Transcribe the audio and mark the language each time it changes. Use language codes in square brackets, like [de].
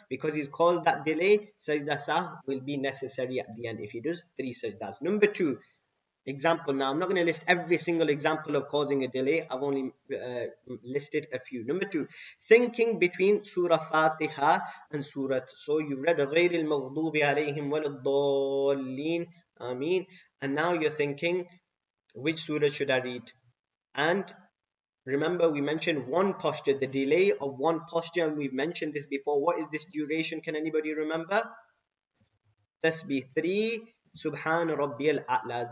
[en] Because he's caused that delay, sajda sahw will be necessary at the end if he does 3 sajdas. Number 2, example. Now, I'm not going to list every single example of causing a delay. I've only listed a few. Number 2, thinking between Surah Fatiha and Surah. So you read [ar] غَيْرِ الْمَغْضُوبِ عَلَيْهِمْ وَلَا الضَّالِّينَ Ameen. [en] And now you're thinking, which surah should I read? And remember, we mentioned one posture, the delay of one posture, and we've mentioned this before. What is this duration? Can anybody remember? Tasbih 3 Subhan Rabbiyal A'la.